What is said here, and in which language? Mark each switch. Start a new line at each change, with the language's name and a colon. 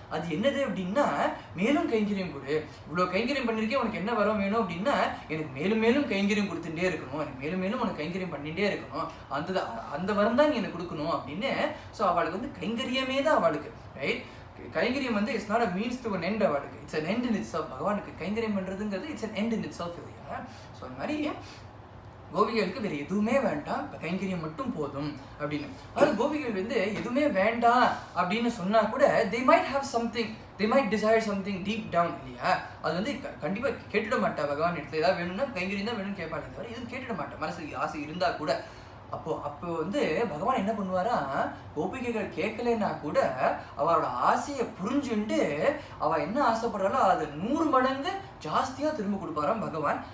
Tamil: அது என்னது அப்படின்னா மேலும் கைங்கரியம் கொடு, இவ்வளோ கைங்கரியம் பண்ணியிருக்கேன், உனக்கு என்ன வரம் வேணும் அப்படின்னா எனக்கு மேலும் மேலும் கைங்கரியம் கொடுத்துட்டே இருக்கணும், எனக்கு மேலும் மேலும் உனக்கு கைங்கரியம் பண்ணிகிட்டே இருக்கணும், அந்த வரம் தான் நீ எனக்கு கொடுக்கணும் அப்படின்னு. ஸோ அவளுக்கு வந்து கைங்கரியமே தான் அவளுக்கு, ரைட்? கைங்கரியம் வந்து it's not a means to an end அவளுக்கு, it's an end in it self. பகவானுக்கு கைங்கரியம் பண்ணுறதுங்கிறது it's an end in it self இல்லையா. ஸோ அந்த மாதிரி கோபிகளுக்கு வேறு எதுவுமே வேண்டாம், இப்போ கைங்கரியம் மட்டும் போதும் அப்படின்னு.
English: அதாவது கோபிகள் வந்து எதுவுமே வேண்டாம் அப்படின்னு சொன்னால் கூட they might have something, they might desire something deep down இல்லையா.
Tamil: அது வந்து கண்டிப்பாக கேட்டுட மாட்டா. பகவான் இடத்துல ஏதாவது வேணும்னா கைங்கரியம் தான் வேணும்னு கேட்பாங்க, தவிர எதுவும் கேட்டுட மாட்டேன். மனசுக்கு ஆசை இருந்தால் கூட அப்போ வந்து பகவான் என்ன பண்ணுவாரா, கோபிகைகள் கேட்கலன்னா கூட அவரோட ஆசையை புரிஞ்சுண்டு அவள் என்ன ஆசைப்படுறாளோ அது 100 மடங்கு ஜாஸ்தியாக திரும்ப கொடுப்பாராம் பகவான்.